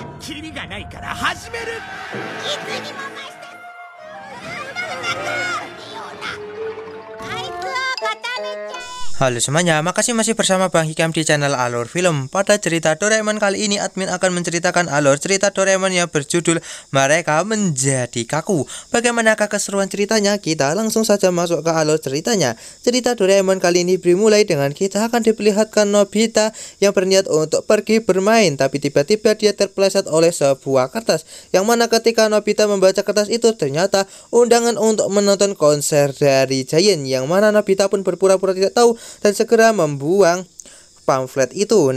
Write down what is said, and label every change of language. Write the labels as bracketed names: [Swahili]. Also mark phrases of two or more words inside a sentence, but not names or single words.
[Japanese] 切り身がないから始める。いつにも増してなんだよな。あいつを固めちゃえ。 [Indonesian] Halo semuanya, makasih masih bersama Bang Hikam di channel Alur Film. Pada cerita Doraemon kali ini, admin akan menceritakan alur cerita Doraemon yang berjudul Mereka Menjadi Kaku. Bagaimanakah keseruan ceritanya? Kita langsung saja masuk ke alur ceritanya. Cerita Doraemon kali ini dimulai dengan kita akan diperlihatkan Nobita yang berniat untuk pergi bermain, tapi tiba-tiba dia terpeleset oleh sebuah kertas, yang mana ketika Nobita membaca kertas itu ternyata undangan untuk menonton konser dari Giant, yang mana Nobita pun berpura-pura tidak tahu dan segera membuang pamflet itu.